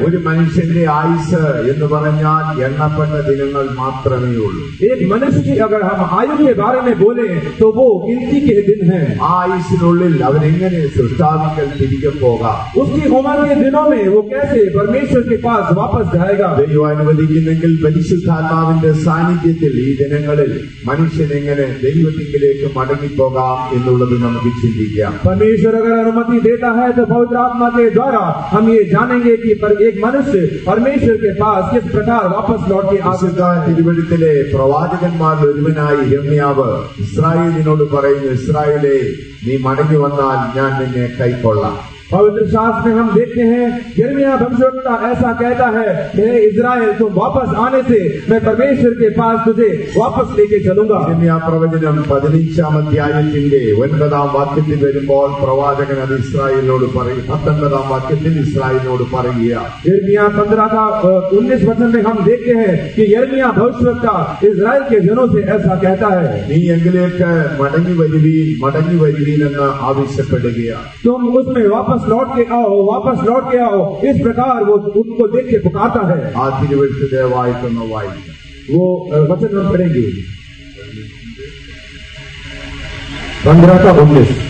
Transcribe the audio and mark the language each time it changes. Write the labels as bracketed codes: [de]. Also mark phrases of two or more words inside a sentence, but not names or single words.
[ml] ഒരു മനുഷ്യന്റെ ആയുസ് എന്ന് പറഞ്ഞാൽ എണ്ണപ്പെട്ട ദിനങ്ങൾ മാത്രമേ ഉള്ളൂ. [hi] एक मनुष्य की अगर हम आयु के बारे में बोले तो वो गिनती के दिन है. [ml] ആ ആയുസിനുള്ളിൽ അവൻ എങ്ങനെ സൃഷ്ടാവിക്കൽ തിരികെ പോകാം? [hi] उसकी उम्र के दिनों में वो कैसे परमेश्वर के पास वापस जाएगा? [ml] ദൈവം അനുവദിക്കുന്നെങ്കിൽ പരിശുദ്ധാത്മാവിന്റെ സാന്നിധ്യത്തിൽ ഈ ദിനങ്ങളിൽ മനുഷ്യൻ എങ്ങനെ ദൈവത്തിലേക്ക് മടങ്ങിപ്പോകാം എന്നുള്ളത് നമുക്ക് ചിന്തിക്കാം. [hi] परमेश्वर अगर अनुमति देता है तो पवित्र आत्मा के द्वारा हम ये जानेंगे कि एक मनुष्य परमेश्वर के पास किस प्रकार वापस लौट के आ सकता है. [ml] തിരുവഴുത്തിലെ പ്രവാചകന്മാരിൽ ഒരുവനായി യിരെമ്യാവ് ഇസ്രായേലിനോട് പറയുന്നു, ഇസ്രായേലേ, നീ മടങ്ങി വന്നാൽ ഞാൻ നിന്നെ കൈക്കൊള്ളാം. [hi] पवित्र शास्त्र में हम देखते हैं यिर्मयाह भविष्यवक्ता ऐसा कहता है, हे इस्राएल, तुम वापस आने से मैं परमेश्वर के पास तुझे वापस लेके चलूंगा. [ml] യിരെമ്യാ പ്രവചനം 15-ാം അധ്യായത്തിന്റെ 9-ാം വാക്യത്തിൽ വരുമ്പോൾ പ്രവാചകൻ അത് ഇസ്രായേലിനോട് പറയും. 19-ാം വാക്യത്തിൽ ഇസ്രായേലിനോട് പറയുക. [hi] यिर्मयाह 15 का 19 वचन में हम देखते हैं कि यिर्मयाह भविष्यवक्ता इस्राएल के जनों से ऐसा कहता है, [ml] നീ എങ്കിലേക്ക് മടങ്ങി വരുവീൻ എന്ന് ആവശ്യപ്പെടുകയാണ്. [hi] तुम उसमें वापस लौट के आओ. इस प्रकार वो उनको देख के पुकारता है. [ml] ആ തിരുവഴുത്തിലെ വായിക്കുന്ന [hi] वो वचन हम पढ़ेंगे 15 का 19.